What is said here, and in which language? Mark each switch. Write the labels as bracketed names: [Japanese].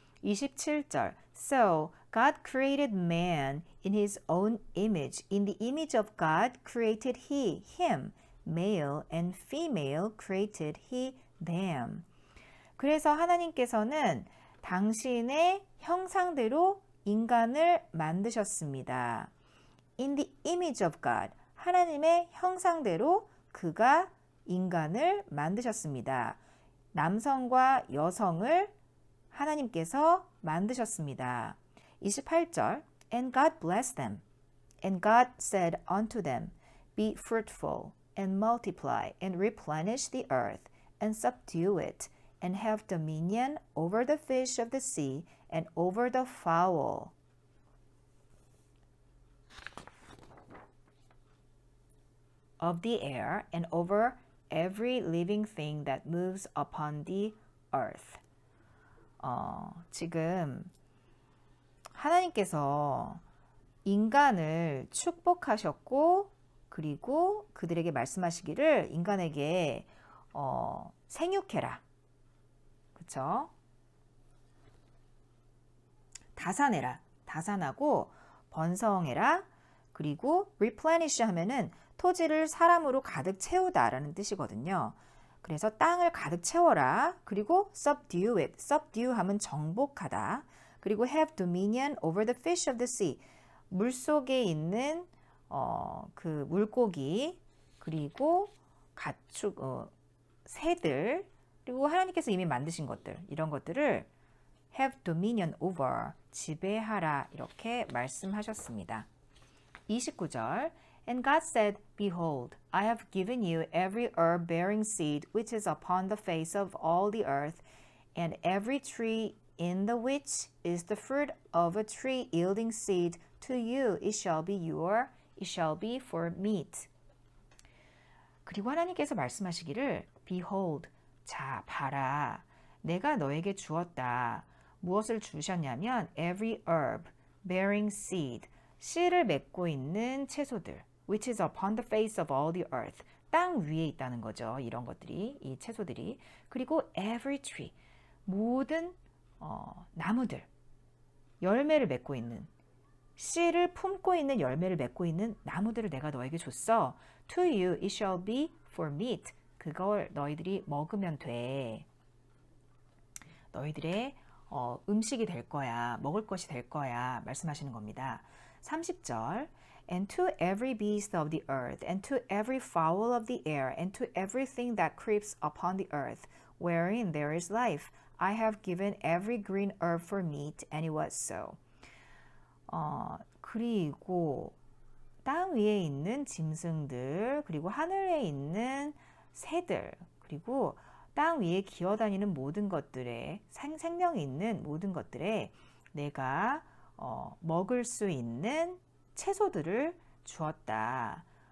[English] 27절 So God created man in his own image. In the image of God created he him. Male and female created he them. [Korean] 그래서 하나님께서는 당신의 형상대로 인간을 만드셨습니다. [English] In the image of God. [Korean] 하나님의 형상대로 그가 인간을 만드셨습니다. 남성과 여성을 하나님께서 만드셨습니다. [English] 28절 And God blessed them. And God said unto them, Be fruitful, and multiply, and replenish the earth, and subdue it, and have dominion over the fish of the sea, and over the fowl of the air, and over every living thing that moves upon the earth. [Korean] 지금 하나님께서 인간을 축복하셨고 그리고 그들에게 말씀하시기를 인간에게 생육해라. 그쵸? 다산해라. 다산하고 번성해라. 그리고 replenish 하면은 토지를 사람으로 가득 채우다라는 뜻이거든요. 그래서 땅을 가득 채워라. [English] 그리고 subdue it. [Korean] subdue 하면 정복하다. [English] 그리고 have dominion over the fish of the sea. [Korean] 물속에 있는 그 물고기 그리고 가축, 새들 그리고 하나님께서 이미 만드신 것들 이런 것들을 [English] have dominion over [Korean] 지배하라 이렇게 말씀하셨습니다. [English] 29절 And God said, Behold, I have given you every herb bearing seed which is upon the face of all the earth, and every tree in the which is the fruit of a tree yielding seed, to you it shall be for meat. [Korean] 그리고 하나님께서 말씀하시기를 [English] Behold, [Korean] 자 봐라, 내가 너에게 주었다. 무엇을 주셨냐면 [English] every herb bearing seed, [Korean] 씨를 맺고 있는 채소들 [English] which is upon the face of all the earth, [Korean] 땅 위에 있다는 거죠. 이런 것들이, 이 채소들이. 그리고 [English] every tree, [Korean] 모든 나무들, 열매를 맺고 있는, 씨를 품고 있는 열매를 맺고 있는 나무들을 내가 너에게 줬어. [English] To you it shall be for meat. [Korean] 그걸 너희들이 먹으면 돼. 너희들의 음식이 될 거야. 먹을 것이 될 거야. 말씀하시는 겁니다. [English] 30절 And to every beast of the earth, and to every fowl of the air, and to everything that creeps upon the earth, wherein there is life, I have given every green herb for meat, and it was so. [Korean] 그리고 땅 위에 있는 짐승들, 그리고 하늘에 있는 새들, 그리고 땅 위에 기어다니는 모든 것들에, 생명이 있는 모든 것들에 내가 먹을 수 있는 채소들을 주었다.